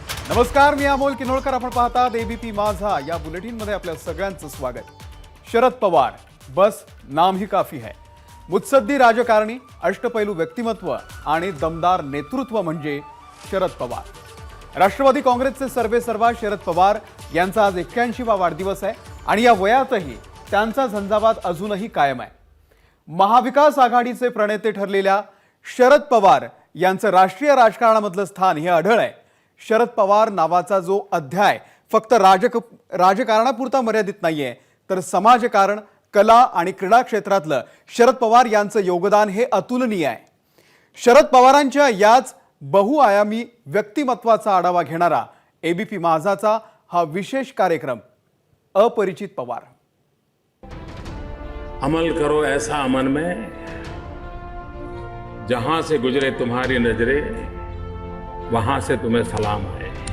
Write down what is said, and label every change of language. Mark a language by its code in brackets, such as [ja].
[mr] नमस्कार, मी अमोल किनोळकर. आपण पाहतात एबीपी माझा. या बुलेटिनमध्ये आपल्या सगळ्यांचं स्वागत. [hi] शरद पवार, बस नाम ही काफी है. [mr] मुत्सद्दी राजकारणी, अष्टपैलू व्यक्तिमत्व आणि दमदार नेतृत्व म्हणजे शरद पवार. राष्ट्रवादी काँग्रेसचे सर्वेसर्वा शरद पवार यांचा आज 81वा वाढदिवस आहे आणि या वयातही त्यांचा झंझावात अजूनही कायम आहे. महाविकास आघाडीचे प्रणेते ठरलेल्या शरद पवार यांचं राष्ट्रीय राजकारणामधलं स्थान हे आढळ आहे. शरद पवार नावाचा जो अध्याय फक्त राजकारणापुरता मर्यादित नाहीये, तर समाजकारण, कला आणि क्रीडा क्षेत्रातलं शरद पवार यांचं योगदान हे अतुलनीय आहे. शरद पवारांच्या याच बहुआयामी व्यक्तिमत्वाचा आढावा घेणारा एबीपी माझाचा हा विशेष कार्यक्रम अपरिचित पवार. [hi] अमल करो ऐसा अमन में, जहां से गुजरे तुम्हारी नजरें, वहां से तुम्हें सलाम है.